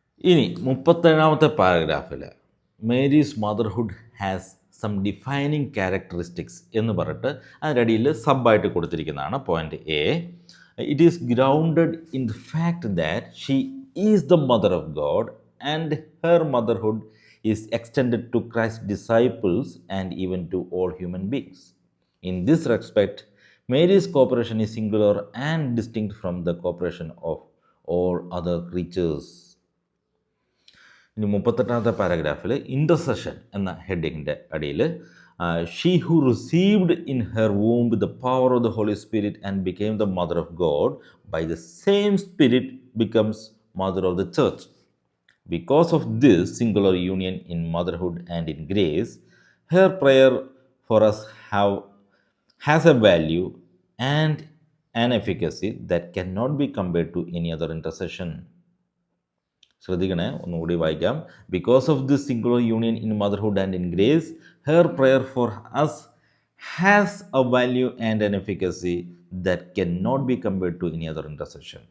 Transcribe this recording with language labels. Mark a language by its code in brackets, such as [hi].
[ml] ഇനി 37ാമത്തെ പാരഗ്രാഫിൽ [en] Mary's motherhood has some defining characteristics [ml] എന്ന് പറഞ്ഞിട്ട് അതിനടിയിൽ സബായിട്ട് കൊടുത്തിരിക്കുന്നതാണ് point A. [en] It is grounded in the fact that she is the mother of God and her motherhood is extended to Christ disciples and even to all human beings. In this respect, Mary's cooperation is singular and distinct from the cooperation of all other creatures. [ml] ഇനി 38ാമത്തെ പാരഗ്രാഫിൽ [en] intercession [ml] എന്ന ഹെഡിങ്ങിൻ്റെ അടിയിൽ [en] She who received in her womb the power of the Holy Spirit and became the mother of God by the same Spirit becomes mother of the church. Because of this singular union in motherhood and in grace, her prayer for us has a value and an efficacy that cannot be compared to any other intercession. [ml] ശ്രദ്ധിക്കണേ, ഒന്നുകൂടി വായിക്കാം. [en] Because of this singular union in motherhood and in grace, her prayer for us has a value and an efficacy that cannot be compared to any other intercession.